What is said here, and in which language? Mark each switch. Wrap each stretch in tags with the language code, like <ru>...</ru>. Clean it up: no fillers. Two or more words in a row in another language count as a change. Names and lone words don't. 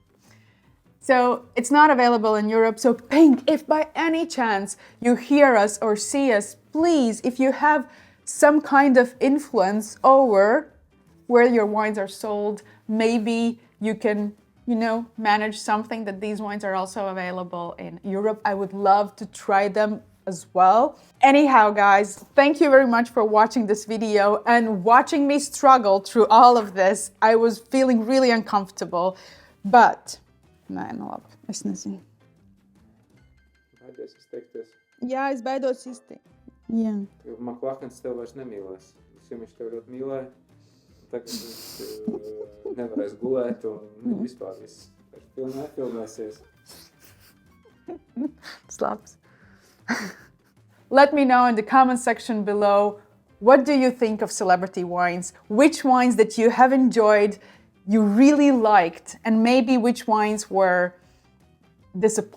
<en>So it's not available in Europe. So Pink, if by any chance you hear us or see us, please, if you have some kind of influence over where your wines are sold, maybe you can, manage something that these wines are also available in Europe. I would love to try them as well. Anyhow, guys, thank you very much for watching this video and watching me struggle through all of this. I was feeling really uncomfortable, but...</en> <lv>es nezinu. Baidies izteikties. Jā, es baidos izteikt. Jā. Jo McLachans tev vairs nemīlēs. Viņš tev ļoti mīlēja. Tagad viņš nevarēs gulēt un vispār viss nefilmēsies. Slaps.</lv> <en>Let me know in the comment section below, what do you think of celebrity wines? Which wines that you have enjoyed, you really liked, and maybe which wines were disappointment to you?</en>